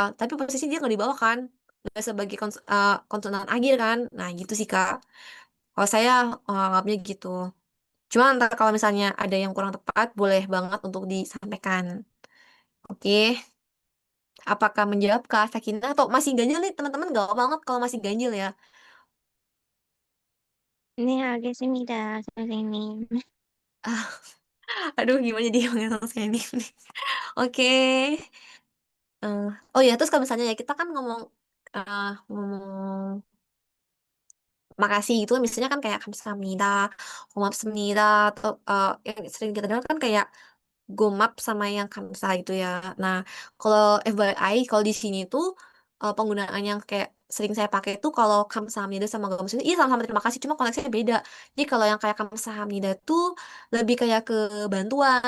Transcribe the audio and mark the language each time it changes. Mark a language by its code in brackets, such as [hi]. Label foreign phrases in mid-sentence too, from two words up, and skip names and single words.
[id] Tapi posisi dia nggak di bawah kan. Nggak sebagai konsonan akhir kan. Nah, gitu sih, Kak. Kalau saya anggapnya gitu. Cuma ntar kalau misalnya ada yang kurang tepat, boleh banget untuk disampaikan. Oke. Apakah menjawab Kak Sakinah atau masih ganjil nih teman-teman? Gak banget kalau masih ganjil ya. [ko] 네, 알겠습니다, 선생님. [id] Ah, aduh gimana jadi panggil saya ini. Oke. Oh ya, terus kalau misalnya ya kita kan ngomong makasih itu misalnya kan kayak [ko] 감사합니다, 고맙습니다 [id] atau yang sering kita dengar kan kayak gomap sama yang kamsa gitu ya. Nah, kalau FYI kalau di sini tuh penggunaan yang kayak sering saya pakai tuh kalau kamsahamnida sama gomaps iya sama-sama terima kasih cuma konteksnya beda. Jadi kalau yang kayak kamsahamnida tuh lebih kayak ke bantuan.